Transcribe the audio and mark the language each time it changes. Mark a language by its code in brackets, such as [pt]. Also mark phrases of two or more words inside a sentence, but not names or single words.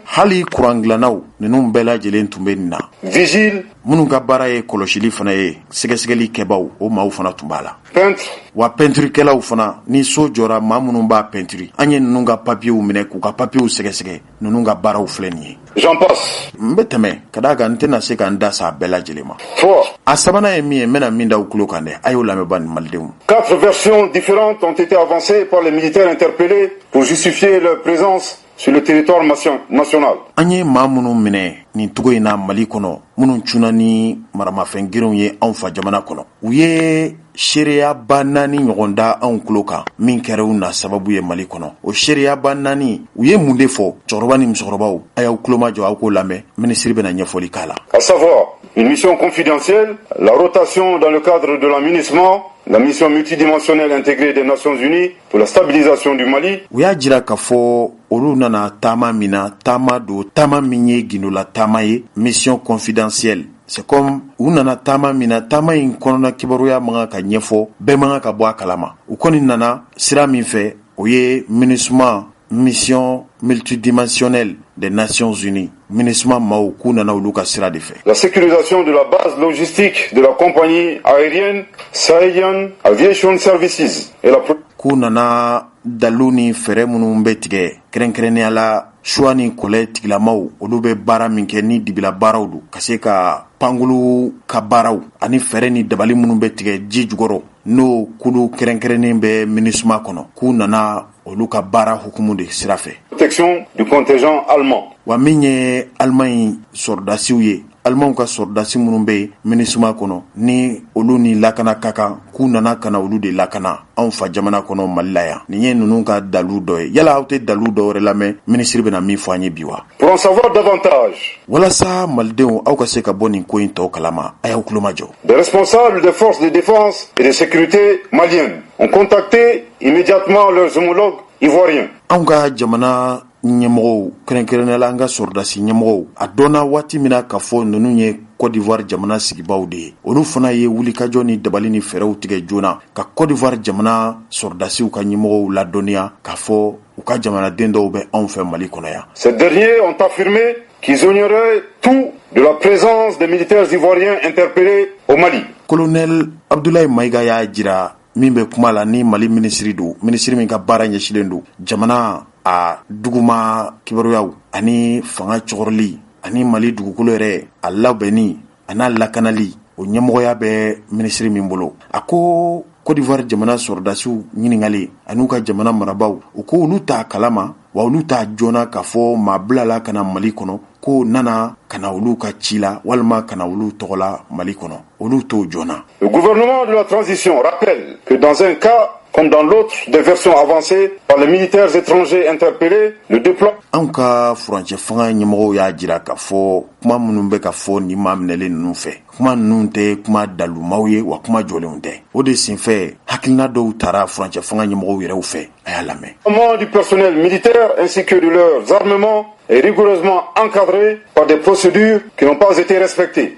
[bm] Hali kuran dilannaw ninnu bɛɛ lajɛlen tun bɛ nin na. Vigile. Minnu ka baara ye kɔlɔsili fana ye sɛgɛsɛgɛli kɛbaw o maaw fana tun b'a la. Peintre. Wa peinturekɛlaw fana ni so jɔra maa minnu b'a peinturi an ye ninnu ka papiyew minɛ k'u ka papiyew sɛgɛsɛgɛ ninnu ka baaraw filɛ nin ye. [fr] J'en passe. [bm] N bɛ tɛmɛ ka d'a kan n tɛna se ka n da sa a bɛɛ lajɛlen ma. 3. A sabanan ye min ye n bɛna min da aw tulo kan dɛ a y'o lamɛnba nin malidenw. [fr] 4 versions différentes ont été avancées par les militaires interpellés pour justifier leur présence sur le territoire national. [bm] An ye maa minnu minɛ nin togo in na Mali kɔnɔ minnu cunna ni maramafɛn girinw ye anw fa jamana kɔnɔ. U ye seereya ba 4 ɲɔgɔn da anw tulo kan min kɛra u na sababu ye Mali kɔnɔ. O seereya ba 4 u ye mun de fɔ? Cɛkɔrɔba ni musokɔrɔbaw a y'aw tulo majɔ aw k'o lamɛn, ministre bɛna ɲɛfɔli k'a la. [fr] À savoir une mission confidentielle, la rotation dans le cadre de l'aménagement, la mission multidimensionnelle intégrée des Nations Unies pour la stabilisation du Mali. [bm] U y'a jira k'a fɔ olu nana taama min na, taama do taama min ye gindola taama ye, [fr] mission confidentielle. C'est comme [bm] u nana taama min na, taama in kɔnɔna kibaruya man ka ɲɛfɔ, bɛɛ man ka bɔ a kalama. U kɔni nana sira min fɛ o ye MINUSMA, [fr] mission multidimensionnelle des Nations Unies. [bm] MINUSMA maaw k'u nana olu ka sira de fɛ. [fr] La sécurisation de la base logistique de la compagnie aérienne Sahelien Aviation Services et la [bm] k'u nana dalu ni fɛrɛ minnu bɛ tigɛ kɛrɛnkɛrɛnnenya la choix ni kɔlɛ tigilamaw olu bɛ baara min kɛ ni dibila baaraw do ka se ka pankulu ka baaraw ani fɛrɛ ni dabali minnu bɛ tigɛ ji jukɔrɔ n'o kulu kɛrɛnkɛrɛnnen bɛ MINUSMA kɔnɔ k'u nana olu ka baara hukumu de sira fɛ. [fr] Protection du contingent allemand. [bm] Wa min ye Allemagne sɔrɔdasiw ye, Allemagne ka sɔrɔdasi minnu bɛ MINUSMA kɔnɔ ni olu ni lakana ka kan k'u nana kana olu de lakana anw fa jamana kɔnɔ Mali la yan. Nin ye ninnu ka dalu dɔ ye. Yala aw tɛ dalu dɔ wɛrɛ lamɛn ministre bɛna min fɔ an ye bi wa? [fr] Pour en savoir davantage. [bm] Walasa malidenw aw ka se ka bɔ nin ko in tɔw kalama, a y'aw tulo majɔ. [fr] Les responsables des forces de défense et de sécurité maliennes ont contacté immédiatement leurs homologues ivoiriens. [bm] Anw ka jamana ɲɛmɔgɔw kɛrɛnkɛrɛnnenya la an ka sɔrɔdasi ɲɛmɔgɔw a dɔnna waati min na k'a fɔ ninnu ye Côte d'Ivoire jamana sigibaw de ye. Olu fana ye wulikajɔ ni dabali ni fɛrɛw tigɛ joona ka Côte d'Ivoire jamana sɔrɔdasiw ka ɲɛmɔgɔw ladɔnniya k'a fɔ u ka jamanaden dɔw bɛ anw fɛ Mali kɔnɔ yan. [fr] Ces derniers ont affirmé qu'ils ignoraient tout de la présence des militaires ivoiriens interpellés au Mali. [bm] Colonel Abdoulaye Maïga y'a jira min bɛ kuma la ni Mali ministre do, ministre min ka baara ɲɛsilen do jamana a duguma kibaruyaw ani fanga cɔgɔrɔli ani Mali dugukolo yɛrɛ a labɛnni a n'a lakanali o ɲɛmɔgɔya bɛ ministre min bolo. A ko Côte d'Ivoire jamana sɔrɔdasiw ɲininkali an'u ka jamana marabaw u ko olu t'a kalama wa olu t'a joona k'a fɔ maa bilala ka na Mali kɔnɔ ko nana ka na olu ka ci la walima ka na olu tɔgɔla Mali kɔnɔ olu t'o joona. [fr] Le gouvernement de la transition rappelle que dans un cas comme dans l'autre des versions avancées par les militaires étrangers interpellés, le déploiement. [bm] Anw ka furancɛ fanga ɲɛmɔgɔw y'a jira k'a fɔ kuma minnu bɛ ka fɔ ni maa minɛlen ninnu fɛ kuma ninnu tɛ kuma dalumaw ye wa kuma jɔlenw tɛ. O de senfɛ hakilina dɔw taara furancɛ fanga ɲɛmɔgɔw yɛrɛw fɛ a y'a lamɛn. [fr] Le mouvement du personnel militaire ainsi que de leurs armements est rigoureusement encadré par des procédures qui n'ont pas été respectées.